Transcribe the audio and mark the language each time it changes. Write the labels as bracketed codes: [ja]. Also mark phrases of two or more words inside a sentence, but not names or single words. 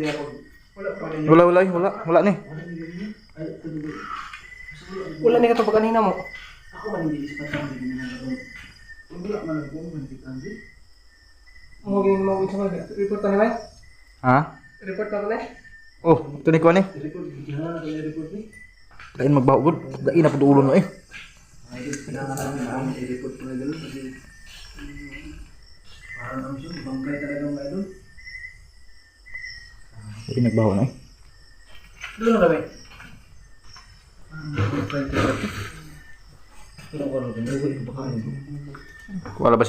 [ceb] Wala ni. Wala ni katong pagkanina mo. Mo gini mo sa mga report na ba? Ha? Report na ba na? Oh, ito ni kuan ni. Lain magbaho gud. Lain na pud ulo no eh. Lain nagbaho na eh. Dulo na ba? Wala basig.